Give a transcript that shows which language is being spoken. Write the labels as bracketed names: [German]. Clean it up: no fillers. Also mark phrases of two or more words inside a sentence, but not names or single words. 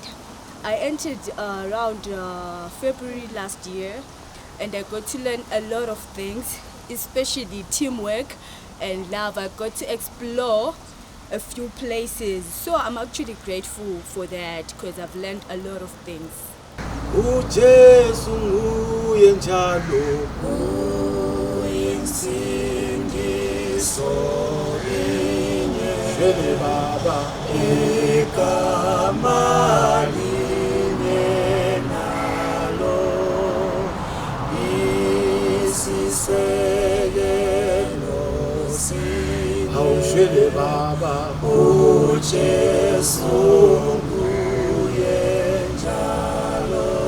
[English] I entered around February last year, and I got to learn a lot of things, especially teamwork and love. I got to explore a few places, so I'm actually grateful for that because I've learned a lot of things. [North Ndebele] uJesu nguye njalo uyinsindiso linye shele baba igama linye nalo isisekelo sinye awushele baba uJesu nguye njalo